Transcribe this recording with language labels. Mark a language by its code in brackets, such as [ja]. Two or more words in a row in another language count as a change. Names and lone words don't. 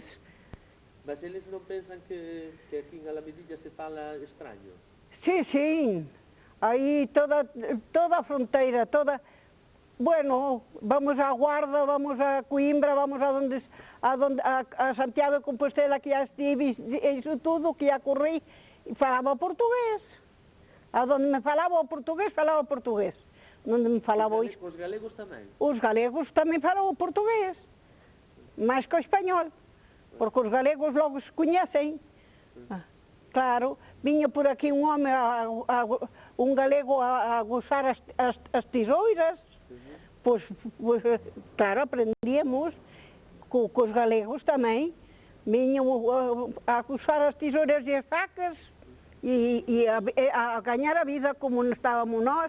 [gl] Mas eles non pensan que aquí en Alamedilla se fala extraño? Sí. Aí toda a fronteira, bueno, vamos a Guarda, vamos a Coimbra, vamos a Santiago de Compostela, [pt] que já estive, isso tudo, que já corri, e falava portugués. A donde me falava o portugués, falava portugués. Onde me falava [gl] os galegos tamén? Os galegos tamén falavam portugués, máis que o español, porque os galegos logo se coñecen. Claro, viña por aquí un home, un galego a gozar as tesouras, pois, claro, aprendíamos cos galegos tamén, viñan a gozar as tesouras e as facas, e a gañar a vida como estábamos nós.